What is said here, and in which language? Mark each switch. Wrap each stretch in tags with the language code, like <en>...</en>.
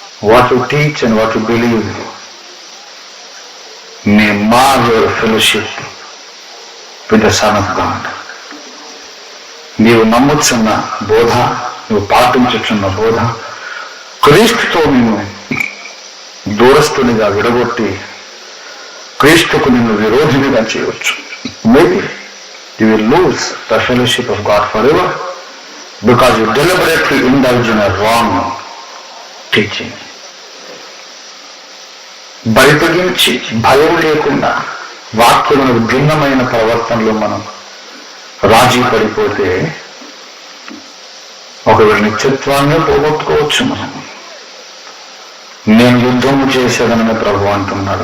<en>What you teach and what you believe may mar your fellowship with the Son of God.</en> <te>నీవు నమ్ముచున్న బోధ, నువ్వు పాటించుచున్న బోధ క్రీస్తుతో నిన్ను దూరస్తునిగా విడగొట్టి క్రీస్తుకు నిన్ను విరోధినిగా చేయవచ్చు.</te> <en>Maybe you will lose the fellowship of God forever because you deliberately indulge in a wrong teaching.</en> <te>బయటగించి భయం లేకుండా వాక్యములకు భిన్నమైన ప్రవర్తనలో మనం రాజీ పడిపోతే ఒకవేళ నిత్యత్వాన్ని పోగొట్టుకోవచ్చు. మనం నేను యుద్ధము చేసేదనని ప్రభు అంటున్నాడు.</te>